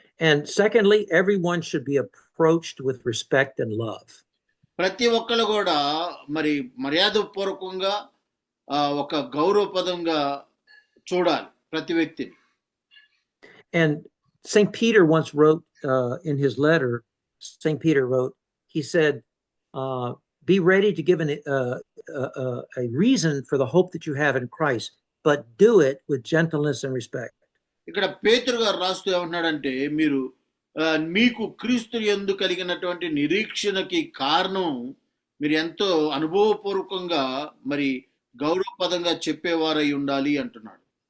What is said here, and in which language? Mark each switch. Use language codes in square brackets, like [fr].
[en] And secondly, everyone should be approached with respect and love. [te] ప్రతి ఒక్కరు కూడా మరి మర్యాదపూర్వకంగా ఒక గౌరవపదంగా చూడాలి ప్రతి వ్యక్తిని. [en] And St. Peter once wrote in his letter St. Peter wrote, he said, be ready to give a reason for the hope that you have in Christ, but do it with gentleness and respect. [te] ఇక్కడ పేతురు గారు రాస్తూ ఏమంటున్నాడంటే, మీరు మీకు క్రీస్తు యందు కలిగినటువంటి నిరీక్షణకి కారణం మీరు ఎంతో అనుభవపూర్వకంగా మరి గౌరవపదంగా చెప్పేవారై ఉండాలి అంటున్నాడు.